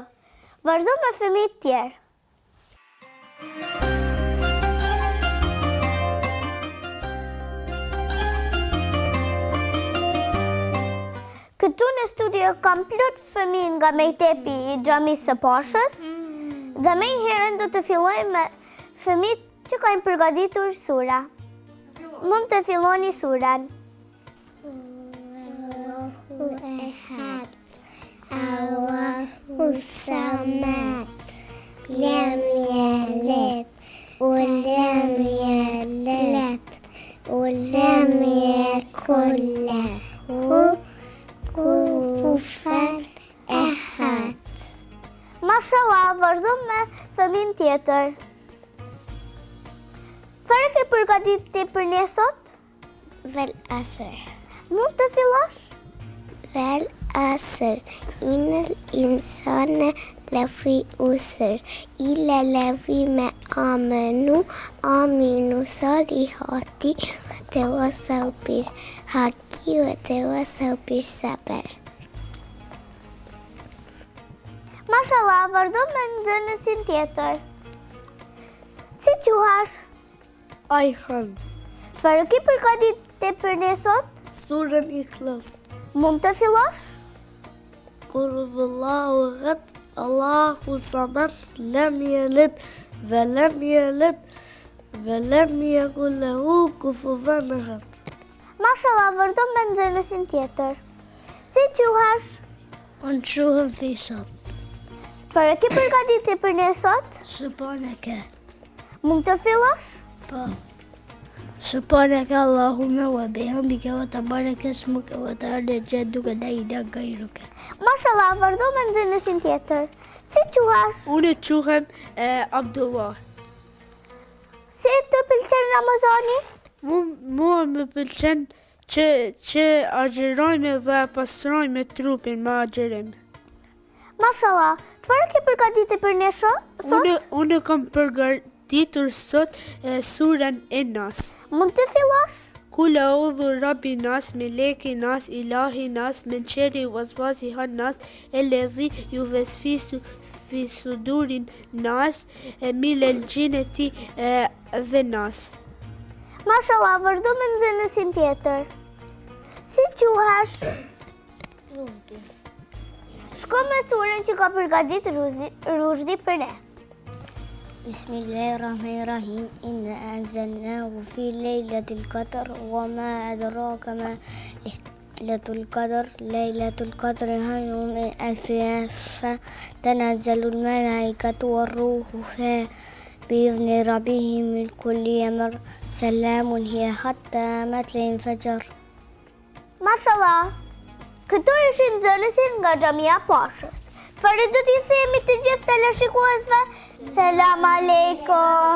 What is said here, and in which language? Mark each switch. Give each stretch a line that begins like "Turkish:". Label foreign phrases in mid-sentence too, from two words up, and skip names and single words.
Albanian: Vazhdo me fëmijë të tjerë. Këtu në studio kam plot fëmijë nga mejtepi i xhamisë së Pashës dhe më herën do të fillojmë me fëmijët që kanë përgatitur sura. Mund të filloni surën.
Arabic: الله أحد الله الصمد لم يلد, ولم يولد ولم يكن له كفوا أحد.
Albanian: Mashallah, vazhdo me fëmijën tjetër. Çfarë ke përgatitur për ne sot?
Arabic: والعصر
Albanian: Mund të fillosh?
Arabic: والعصر إن الإنسان لفي خسر إلا الذين آمنوا وعملوا الصالحات وتواصوا بالحق وتواصوا بالصبر.
Albanian: Mashallah, vazhdo me nxënësin tjetër. Si quhesh? Ajhan, Çfarë ke përgatitur për ne sot? surën Ikhlas. Mund të fillosh?
Arabic: قل هو الله أحد الله الصمد لم يلد ولم يولد ولم يكن له كفوا أحد.
Albanian: Mashallah, vazhdo me nxënësin tjetër. Si quhesh? Unë quhem Fishat. Çfarë ke përgatitur për ne sot? Subhanaka. Mund të fillosh? Po.
Arabic: سبحانك اللهم وبحمدك وتبارك اسمك وتعالى جدك لا إله غيرك.
Albanian: Mashallah, vazhdo me nxënësin tjetër. Si quhesh? Unë quhem Abdullah. Si të pëlqen Ramazani? Mua më pëlqen që agjerojme dhe pastrojme trupin me agjerim. Mashallah, çfarë ke përgatitur për ne sot? Unë kam përgatitur sot surën Nas. Mund të fillosh?
Arabic: قل أعوذ رب الناس ملك الناس إله الناس من شر الوسواس الناس الذي يوسوس في صدور الناس من الجنة والناس.
Albanian: Mashallah, vazhdo me nxënësin tjetër. Si quhesh? Shko me surën që ka përgatitur Rushdi për ne.
Arabic: بسم الله الرحمن الرحيم إنا أنزلناه في ليلة القدر وما أدراك ما ليلة القدر ليلة القدر خير من ألف شهر تنزل الملائكة والروح فيها بإذن ربهم من كل أمر سلام هي حتى مطلع الفجر.
Albanian: Mashallah, këto ishin nxënësin nga Xhamia Pashës. Çfarë do t'i themi të gjithë teleshikuesve?
Arabic: السلام عليكم.